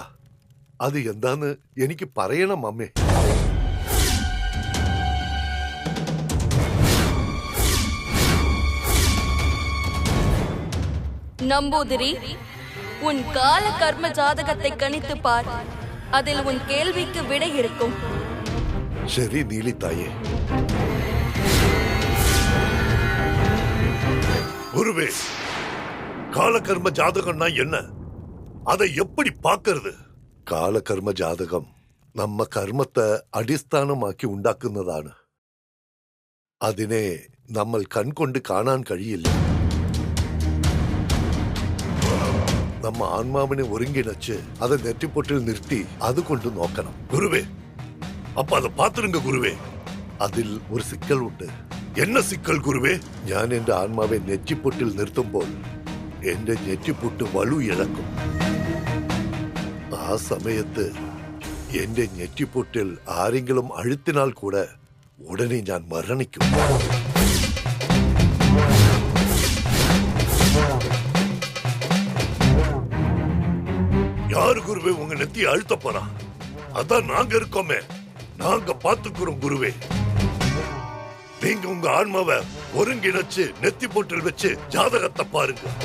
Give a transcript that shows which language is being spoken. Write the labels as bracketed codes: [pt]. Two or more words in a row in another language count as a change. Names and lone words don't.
[ml] അത് എന്താന്ന് എനിക്ക് പറയണം അമ്മേ. [ta] நம்பூதிரி, உன் கால கர்ம ஜாதகத்தை கணித்து பார், அதில் உன் கேள்விக்கு விடை இருக்கும். [ml] ശരി നീലി തായേ. [ta] குருவே, காலகர்ம ஜாதகம்னா என்ன? அதை எப்படி பார்க்கிறது? [ml] കാലകർമ്മ ജാതകം നമ്മ കർമ്മത്തെ അടിസ്ഥാനമാക്കി ഉണ്ടാക്കുന്നതാണ്. അതിനെ നമ്മൾ കൺകൊണ്ട് കാണാൻ കഴിയില്ല. നമ്മ ആത്മാവിനെ ഒരുങ്ങിണച്ച് அதை നെറ്റിപ്പൊട്ടിൽ നിർത്തി അതുകൊണ്ട് നോക്കണം. [ta] குருவே, அப்ப அதை பார்த்துருங்க குருவே. [ml] അതിൽ ഒരു സിക്കൽ ഉണ്ട്. [ta] என்ன சிக்கல் குருவே? [ml] ഞാൻ എന്റെ ആത്മാവെ നെറ്റിപ്പൊട്ടിൽ നിർത്തുമ്പോൾ എന്റെ നെറ്റിപ്പൊട്ട് വളു ഇഴക്കും. ആ സമയത്ത് എന്റെ നെറ്റിപ്പൊട്ടിൽ ആരെങ്കിലും അഴുത്തിനാൽ കൂടെ ഉടനെ ഞാൻ മരണിക്കും. [ta] யாரு குருவே உங்க நெத்தி அழுத்த போறா? அதான் நாங்க இருக்கோமே, நாங்க பாத்துக்கிறோம் குருவே. நீங்க உங்க ஆன்மாவை ஒருங்கிணைச்சு நெத்தி போட்டில் வச்சு ஜாதகத்தை பாருங்க.